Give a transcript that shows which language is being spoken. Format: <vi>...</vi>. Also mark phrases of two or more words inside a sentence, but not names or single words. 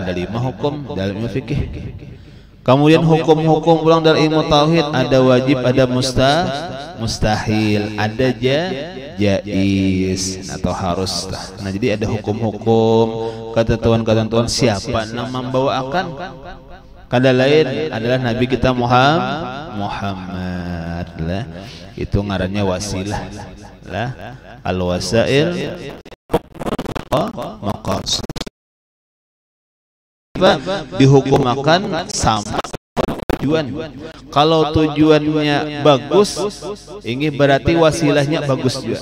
<bjn>Ada 5 hukum dalam ilmu fikih. Kemudian hukum-hukum pulang dalam ilmu tauhid, ada wajib, ada mustahil, ada jaiz atau harus. Nah, jadi ada hukum-hukum, ketentuan-ketentuan siapa yang membawakan. Kada lain adalah Nabi kita Muhammad lah. Itu ngarannya wasilah lah.</bjn> <ar>الوسائل مقاصد.</ar> <bjn>Dihukumakan sama tujuan. Kalau tujuannya bagus, ini berarti wasilahnya bagus juga.</bjn>